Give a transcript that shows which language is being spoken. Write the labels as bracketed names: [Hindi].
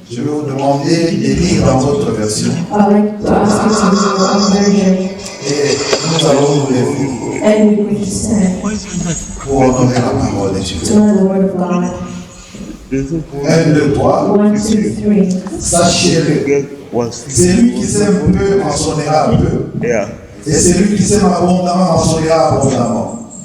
[French] je vais vous demander de lire dans votre version. [English] I'd like to ask you to read your own version, [French] Et nous allons nous lever [English] and we will stand [French] pour honorer la parole de Dieu. [English] to honor the word of God. [French] 1, 2, 3. [English] 1, 2, 3. [French] Sachez-le, celui qui sème peu en sonnera peu, et celui qui sème abondamment en sonnera abondamment.